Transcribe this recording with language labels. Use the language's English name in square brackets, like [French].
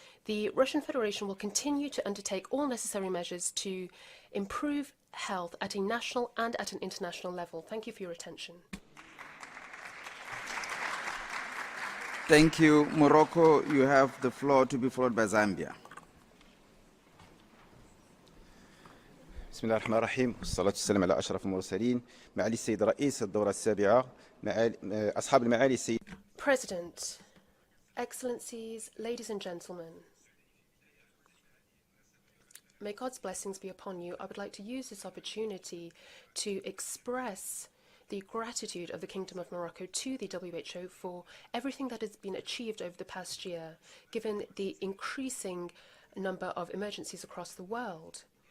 [English] The Russian Federation will continue to undertake all necessary measures to improve health at a national and at an international level. Thank you for your attention. Thank you. Morocco, you have the floor, to be followed by Zambia. [Arabic] بسم الله الرحمن الرحيم والصلاة والسلام على أشرف المرسلين معالي السيد رئيس الدورة السابعة أصحاب المعالي السيد [English] President, Excellencies, ladies and gentlemen, may God's blessings be upon you. I would like to use this opportunity to express the gratitude of the Kingdom of Morocco to the WHO for everything that has been achieved over the past year, given the increasing number of emergencies across the world.